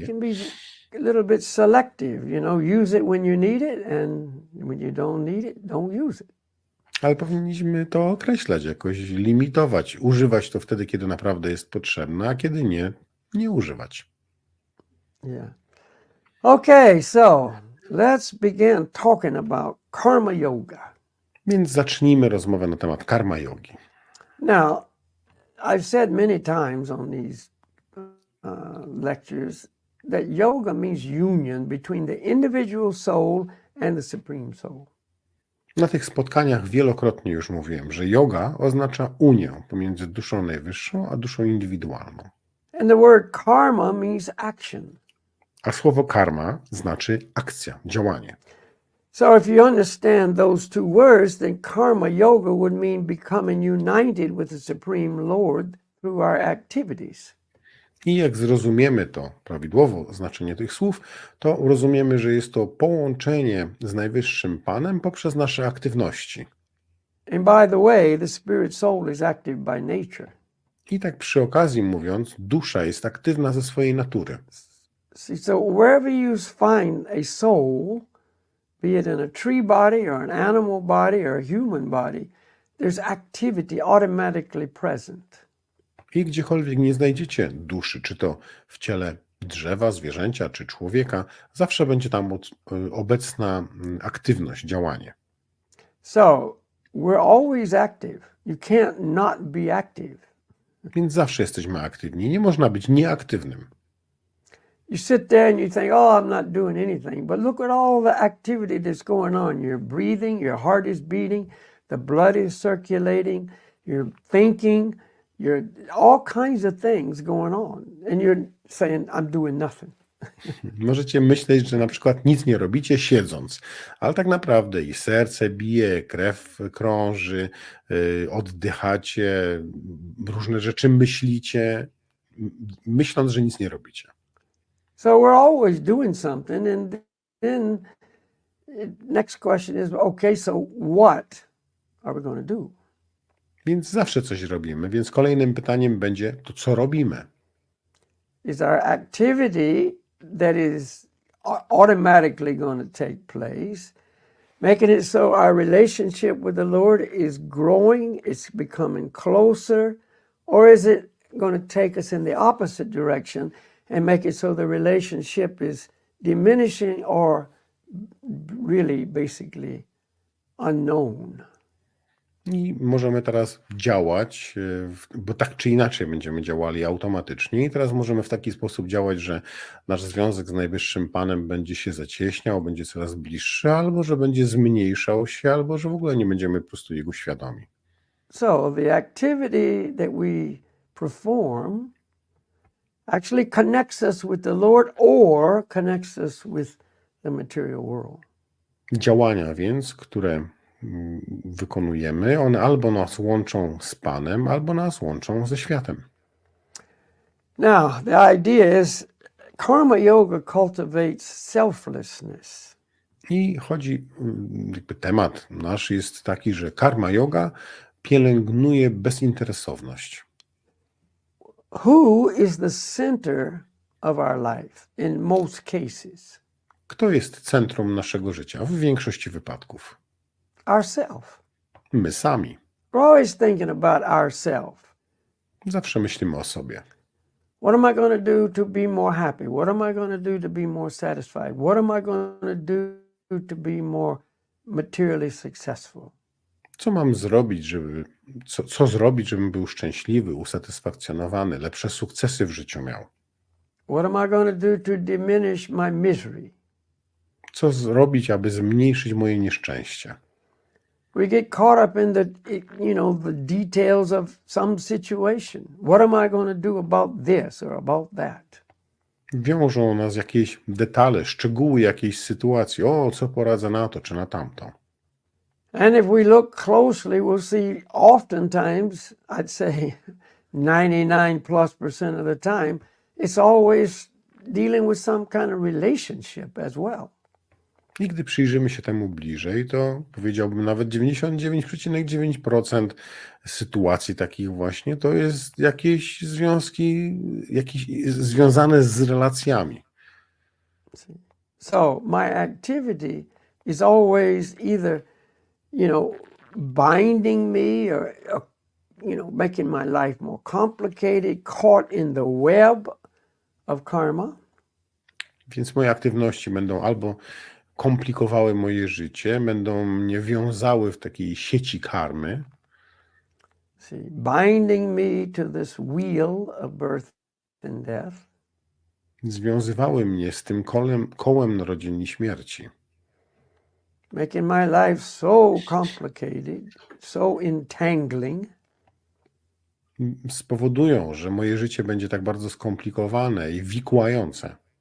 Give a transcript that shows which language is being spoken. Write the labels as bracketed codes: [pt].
[en] We can be a little bit selective, you know, use it when you need it, and when you don't need it, don't use it. [pl] Ale powinniśmy to określać, jakoś limitować, używać to wtedy, kiedy naprawdę jest potrzebne, a kiedy nie używać. [en] Yeah. Okay, so let's begin talking about karma yoga. [pl] Więc zacznijmy rozmowę na temat karma jogi. [en] Now, I've said many times on these lectures that yoga means union between the individual soul and the supreme soul. [pl] Na tych spotkaniach wielokrotnie już mówiłem, że yoga oznacza unię pomiędzy duszą najwyższą a duszą indywidualną. [en] And the word karma means action. [pl] A słowo karma znaczy akcja, działanie. [en] So if you understand those two words, then karma yoga would mean becoming united with the Supreme Lord through our activities. [pl] I jak zrozumiemy to prawidłowo, znaczenie tych słów, to rozumiemy, że jest to połączenie z Najwyższym Panem poprzez nasze aktywności. [en] And by the way, the spirit soul is active by nature. [pl] I tak przy okazji mówiąc, dusza jest aktywna ze swojej natury. [en] See, so wherever you find a soul, be it in a tree body or an animal body or a human body, there's activity automatically present. [pl] I gdziekolwiek nie znajdziecie duszy, czy to w ciele drzewa, zwierzęcia, czy człowieka, zawsze będzie tam obecna aktywność, działanie. [en] So we're always active. You can't not be active. [pl] Więc zawsze jesteśmy aktywni. Nie można być nieaktywnym. [en] You sit there and you think, oh, I'm not doing anything. But look at all the activity that's going on. You're breathing, your heart is beating, the blood is circulating, you're thinking, you're all kinds of things going on. And you're saying, I'm doing nothing. [pl] Możecie myśleć, że na przykład nic nie robicie siedząc, ale tak naprawdę i serce bije, krew krąży, oddychacie, różne rzeczy myślicie, myśląc, że nic nie robicie. [en] So we're always doing something. And then next question is, okay, so what are we going to do? [pl] Więc zawsze coś robimy, więc kolejnym pytaniem będzie to, co robimy. [en] Is our activity that is automatically going to take place, making it so our relationship with the Lord is growing, it's becoming closer, or is it going to take us in the opposite direction and make it so the relationship is diminishing or really basically unknown? [pl] I możemy teraz działać, bo tak czy inaczej będziemy działali automatycznie i teraz możemy w taki sposób działać, że nasz związek z Najwyższym Panem będzie się zacieśniał, będzie coraz bliższy, albo że będzie zmniejszał się, albo że w ogóle nie będziemy po prostu jego świadomi. [en] So the activity that we perform actually connects us with the Lord or connects us with the material world. [pl] Działania więc, które wykonujemy, one albo nas łączą z Panem, albo nas łączą ze światem. [en] Now, the idea is karma yoga cultivates selflessness. [pl] I chodzi, jakby temat nasz jest taki, że karma yoga pielęgnuje bezinteresowność. [en] Who is the center of our life in most cases? [pl] Kto jest centrum naszego życia w większości wypadków? [en] Ourself. [pl] My sami. [en] We're always thinking about ourself. [pl] Zawsze myślimy o sobie. [en] What am I going to do to be more happy? What am I going to do to be more satisfied? What am I going to do to be more materially successful? [pl] Co mam zrobić, co zrobić, żebym był szczęśliwy, usatysfakcjonowany, lepsze sukcesy w życiu miał? [en] What am I going to do to diminish my misery? [pl] Co zrobić, aby zmniejszyć moje nieszczęście? [en] We get caught up in the details of some situation. What am I going to do about this or about that? [pl] Wiążą nas jakieś detale, szczegóły jakiejś sytuacji. O, co poradzę na to czy na tamto? [en] And if we look closely, we'll see oftentimes, I'd say 99+% of the time, it's always dealing with some kind of relationship as well. [pl] I gdy przyjrzymy się temu bliżej, to powiedziałbym nawet 99,9% sytuacji takich właśnie to jest jakieś związki, związane z relacjami. [en] So my activity is always either, binding me or making my life more complicated, caught in the web of karma. [pl] Więc moje aktywności będą albo komplikowały moje życie, będą mnie wiązały w takiej sieci karmy. [en] Binding me to this wheel of birth and death. [pl] Związywały mnie z tym kołem narodzin i śmierci. [en] Making my life so complicated, so entangling. [pl] Spowodują, że moje życie będzie tak bardzo skomplikowane i wikłające.